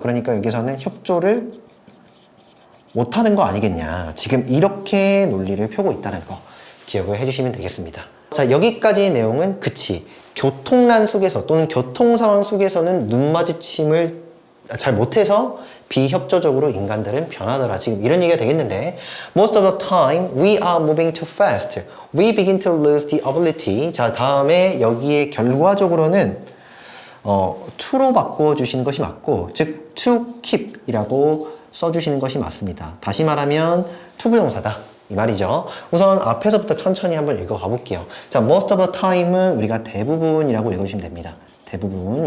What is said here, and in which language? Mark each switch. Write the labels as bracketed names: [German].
[Korean] 그러니까 여기서는 협조를 못하는 거 아니겠냐. 지금 이렇게 논리를 펴고 있다는 거 기억을 해주시면 되겠습니다. 자 여기까지의 내용은 그치 교통난 속에서 또는 교통 상황 속에서는 눈 마주침을 잘 못해서 비협조적으로 인간들은 변하더라. 지금 이런 얘기가 되겠는데 [English] Most of the time we are moving too fast. We begin to lose the ability. [Korean] 자, 다음에 여기에 결과적으로는 to로 바꿔주시는 것이 맞고 즉 to keep 이라고 써주시는 것이 맞습니다. 다시 말하면 투부정사다. 이 말이죠. 우선 앞에서부터 천천히 한번 읽어가 볼게요. 자, most of the time은 우리가 대부분이라고 읽어주시면 됩니다. 대부분.